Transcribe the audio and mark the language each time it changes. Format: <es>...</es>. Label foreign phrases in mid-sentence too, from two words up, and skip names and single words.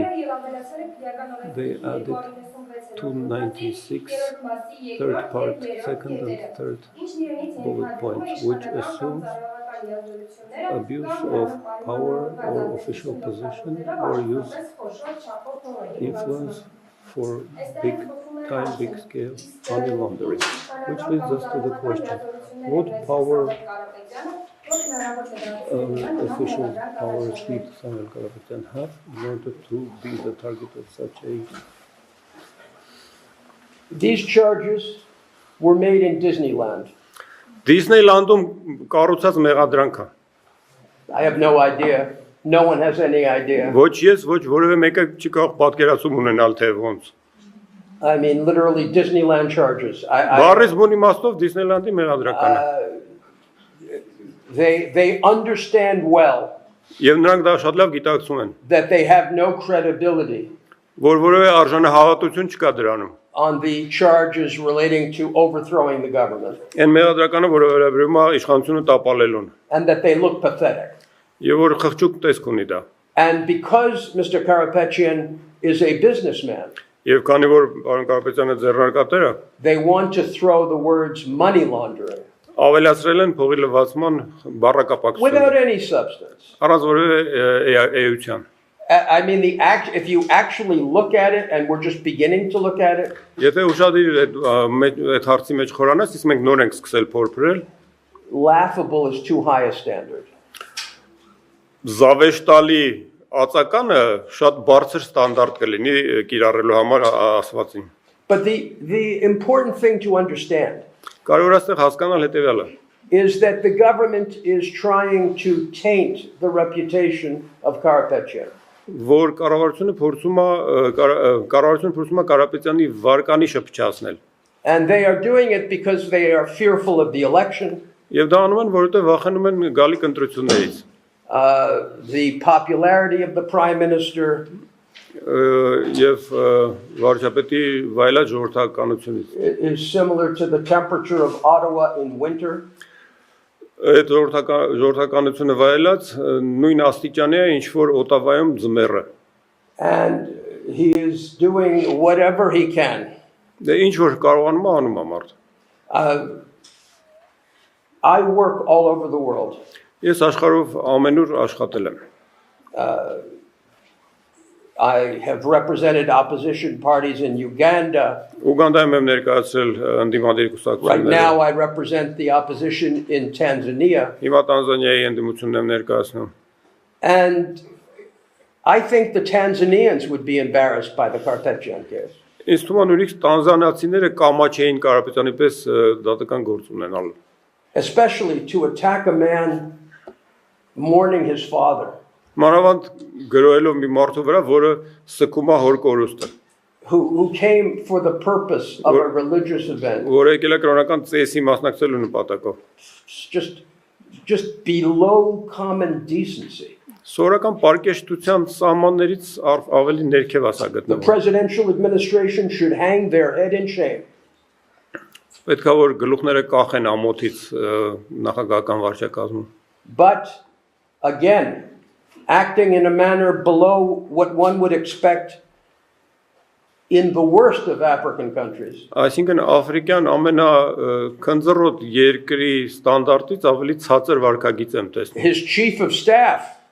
<en>They added 296, third part, second and third bullet points, which assumes abuse of power or official position or use influence for big scale money laundering, which leads us to the question, what power official powers did Samuel Karapetyan have in order to be the target of such a... These charges were made in Disneyland.</en> <hy>Disneyland-ում կառուցած մեղադրանք է։</hy> <en>I have no idea. No one has any idea.</en> <hy>Ոչ ես, ոչ որևէ մեկը չի կարող պատկերացում ունենալ թե ոնց։</hy> <en>I mean, literally Disneyland charges.</en> <hy>Բառից բուն իմաստով Disneyland-ի մեղադրական է։</hy> <en>They understand well</en> <hy>Եվ նրանք դա շատ լավ գիտակցում են,</hy> <en>that they have no credibility</en> <hy>որ որևէ արժանահավատություն չկա դրանում։</hy> <en>on the charges relating to overthrowing the government.</en> <hy>Այն մեղադրականը, որը վերաբերում է իշխանությունը տապալելուն։</hy> <en>And that they look pathetic.</en> <hy>Եվ որ խղճուկ տեսք ունի դա։</hy> <en>And because Mr. Karapetyan is a businessman,</en> <hy>Եվ քանի որ պարոն Կարապետյանը ձեռնարկատեր է,</hy> <en>they want to throw the words money laundering</en> <hy>ավելացրել են փողի լվացման բառակապակցությունը։</hy> <en>without any substance.</en> <hy>Առանց որևէ էության։</hy> <en>I mean, if you actually look at it, and we're just beginning to look at it,</en> <hy>Եթե ուշադիր այդ հարցի մեջ խորանաս, իսկ մենք նոր ենք սկսել փորփրել,</hy> <en>laughable is too high a standard.</en> <hy>Զավեշտալի ածականը շատ բարձր ստանդարտ կլինի կիրառելու համար ասվածին։</hy> <en>But the important thing to understand</en> <hy>Կարևոր է այստեղ հասկանալ հետևյալը։</hy> <en>is that the government is trying to taint the reputation of Karapetyan.</en> <hy>Որ կառավարությունը փորձում է Կարապետյանի վարկանիշը փչացնել։</hy> <en>And they are doing it because they are fearful of the election.</en> <hy>Եվ դա անում են, որովհետև վախենում են գալիք ընտրություններից։</hy> <en>The popularity of the prime minister</en> <hy>Եվ վարչապետի վայելած ժողովրդականությունից։</hy> <en>is similar to the temperature of Ottawa in winter.</en> <hy>Այդ ժողովրդականությունը վայելած նույն աստիճանի է, ինչ որ Օտավայում ձմեռը։</hy> <en>And he is doing whatever he can.</en> <hy>Դե ինչ որ կարողանում է անում է մարդ։</hy> <en>I work all over the world.</en> <hy>Ես աշխարհով ամենուր աշխատել եմ։</hy> <en>I have represented opposition parties in Uganda.</en> <hy>Ուգանդայում եմ ներկայացրել ընդդիմադիր</hy> <en>Right</en> <hy>կուսակցությունները։</hy> <en>now I represent the opposition in Tanzania.</en> <hy>Հիմա Տանզանիայի ընդդիմությունն եմ ներկայացնում։</hy> <en>And I think the Tanzanians would be embarrassed by the Karapetyan case.</en> <hy>Ինձ թվում է նույնիսկ տանզանացիները կամաչ էին Կարապետյանի պես դատական գործ ունենալ։</hy> <en>Especially to attack a man mourning his father.</en> <hy>Մանավանդ գրոելով մի մարդու վրա, որը սկում է հոր կորուստը։</hy> <en>Who came for the purpose of a religious event.</en> <hy>Որը եկել է կրոնական ծեսի մասնակցելու նպատակով։</hy> <en>Just below common decency.</en> <hy>Սովորական պարկեշտության սահմաններից ավելի ներքև է սա</hy> <en>The</en> <hy>գտնվում։</hy> <en>presidential administration should hang their head in shame.</en> <hy>Պետք է որ գլուխները կախեն ամոթից նախագահական վարչակազմում։</hy> <en>But again, acting in a manner below what one would expect in the worst of African countries.</en> <hy>Այսինքն Աֆրիկյան ամենաքնձռոտ երկրի ստանդարտից ավելի ցածր վարքագիծ եմ տեսնում։</hy> <en>His chief of staff</en>